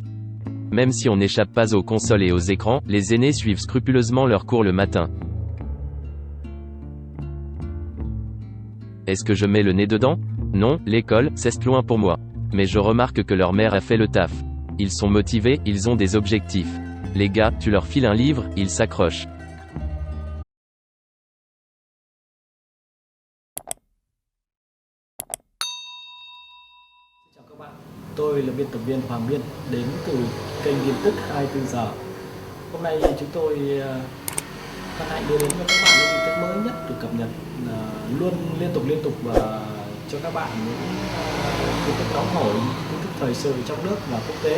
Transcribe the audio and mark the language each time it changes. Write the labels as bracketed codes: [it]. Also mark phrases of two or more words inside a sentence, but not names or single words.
[fr] Même si on n'échappe pas aux consoles et aux écrans, les aînés suivent scrupuleusement leurs cours le matin. Est-ce que je mets le nez dedans? Non, l'école, c'est loin pour moi. Mais je remarque que leur mère a fait le taf. Ils sont motivés, ils ont des objectifs. Les gars, tu leur files un livre, ils s'accrochent. [vi] Chào các bạn, tôi là biên tập viên Hoàng Biên, đến từ kênh tin tức 24 giờ. Hôm nay chúng tôi hân hạnh đưa đến cho các bạn những tin tức mới nhất được cập nhật luôn liên tục và cho các bạn những tin tức nóng hổi, tin tức thời sự trong nước và quốc tế.